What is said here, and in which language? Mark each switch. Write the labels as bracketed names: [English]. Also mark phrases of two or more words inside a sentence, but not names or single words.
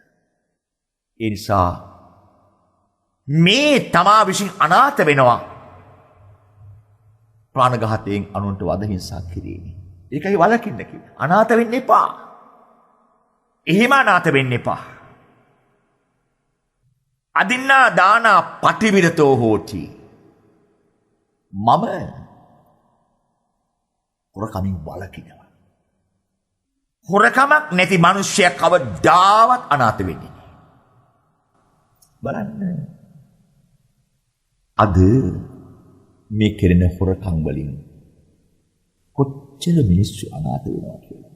[Sinhala] ඒ නිසා මේ තමා විසින් අනාථ වෙනවා. ප්‍රාණඝාතයෙන් අනුන්ට වද හිංසා කිරීම. ඒකයි වලකින්න කිව්වේ. අනාථ වෙන්න එපා. එහෙම අනාථ වෙන්න එපා. [Pali] අදින්නා දානා පටිවිරතෝ හෝති. [Sinhala] මම හොරකමින් වලකිනවා. හොරකමක් නැති මිනිසෙක් කවදාවත් අනාථ වෙන්නේ නැහැ. බලන්න. අද මේ කෙරෙන හොරකම් වලින් කොච්චර මිනිස්සු අනාථ වෙනවා කියලා.